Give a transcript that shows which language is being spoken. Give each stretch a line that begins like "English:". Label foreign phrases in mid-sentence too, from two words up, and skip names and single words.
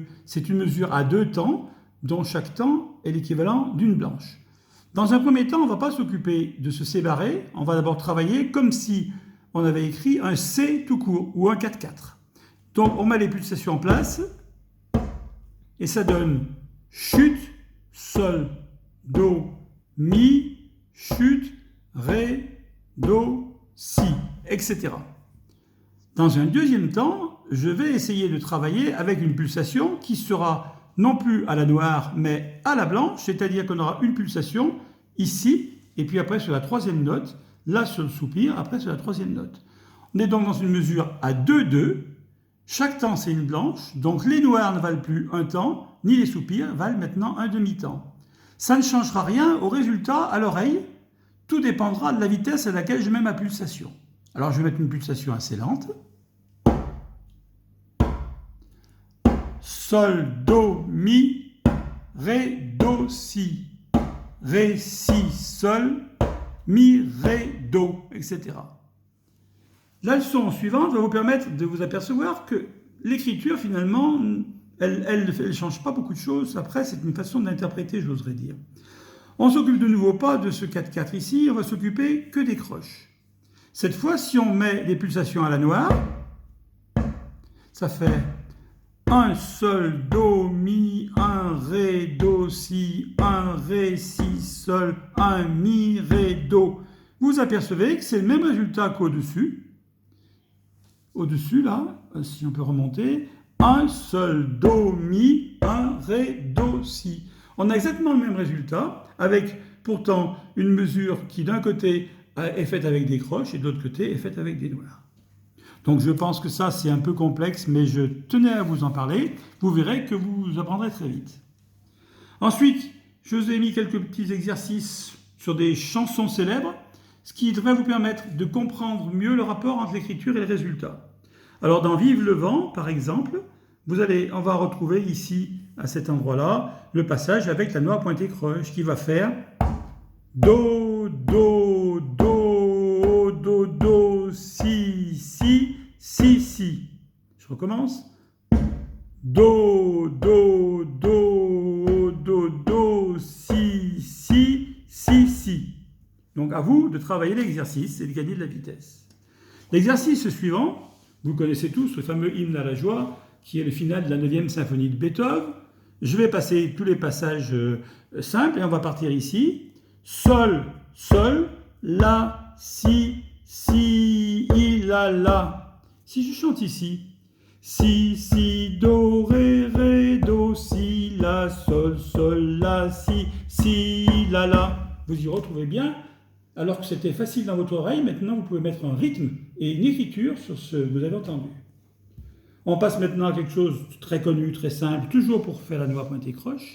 French: C'est une mesure à 2 temps, dont chaque temps est l'équivalent d'une blanche. Dans un premier temps, on ne va pas s'occuper de ce C barré. On va d'abord travailler comme si on avait écrit un C tout court ou un 4-4. Donc, on met les pulsations en place et ça donne chute, sol, do, mi, chute, ré, do, si, etc. Dans un deuxième temps, je vais essayer de travailler avec une pulsation qui sera non plus à la noire, mais à la blanche, c'est-à-dire qu'on aura une pulsation ici, et puis après sur la troisième note, là sur le soupir, après sur la troisième note. On est donc dans une mesure à 2-2, chaque temps c'est une blanche, donc les noirs ne valent plus un temps, ni les soupirs valent maintenant un demi-temps. Ça ne changera rien au résultat à l'oreille, tout dépendra de la vitesse à laquelle je mets ma pulsation. Alors je vais mettre une pulsation assez lente. Sol, do, mi, ré, do, si, ré, si, sol, mi, ré, do, etc. La leçon suivante va vous permettre de vous apercevoir que l'écriture, finalement, elle ne change pas beaucoup de choses. Après, c'est une façon d'interpréter, j'oserais dire. On ne s'occupe de nouveau pas de ce 4-4 ici, on va s'occuper que des croches. Cette fois, si on met les pulsations à la noire, ça fait 1 sol, do, mi, 1 ré, do, si, 1 ré, si, sol, 1 mi, ré, do. Vous apercevez que c'est le même résultat qu'au-dessus. Au-dessus, là, si on peut remonter, 1 sol, do, mi, 1 ré, do, si. On a exactement le même résultat, avec pourtant une mesure qui d'un côté est faite avec des croches et de l'autre côté est faite avec des noirs. Donc je pense que ça c'est un peu complexe, mais je tenais à vous en parler. Vous verrez que vous apprendrez très vite. Ensuite, je vous ai mis quelques petits exercices sur des chansons célèbres, ce qui devrait vous permettre de comprendre mieux le rapport entre l'écriture et le résultat. Alors dans Vive le vent, par exemple, on va retrouver ici, à cet endroit-là, le passage avec la noire pointée croche qui va faire do, do, do, do, do, si, si, si, si. Je recommence. Do, do, do, do, do, si, si, si, si. Donc à vous de travailler l'exercice et de gagner de la vitesse. L'exercice suivant, vous connaissez tous le fameux hymne à la joie, qui est le final de la 9e symphonie de Beethoven. Je vais passer tous les passages simples et on va partir ici. Sol, sol, la, si, si, la, la. Si je chante ici, si, si, do, ré, do, si, la, sol, sol, la, si, la. Vous y retrouvez bien. Alors que c'était facile dans votre oreille, maintenant vous pouvez mettre un rythme et une écriture sur ce que vous avez entendu. On passe maintenant à quelque chose de très connu, très simple, toujours pour faire la noire pointée croche.